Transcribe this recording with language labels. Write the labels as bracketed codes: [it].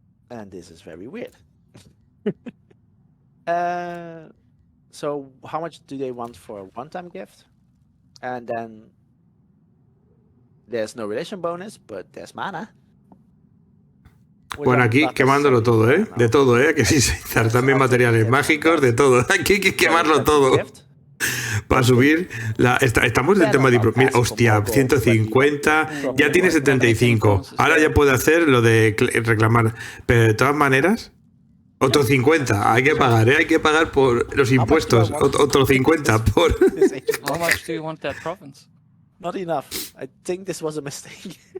[en] And this is very weird. So how much do they want for a one-time gift? And then there's no relation bonus, but there's mana. [es] Bueno, aquí quemándolo todo, ¿eh? De todo, ¿eh? Que sí, también materiales mágicos, de todo. Aquí hay que quemarlo todo. Para subir estamos en el tema de diplomacia. Mira, hostia, 150. Ya tiene 75. Ahora ya puede hacer lo de reclamar. Pero de todas maneras, otros 50. Hay que pagar, ¿eh? Hay que pagar por los impuestos. Otros 50 por. [en] How much do you want that province? Not enough. I think this was a mistake.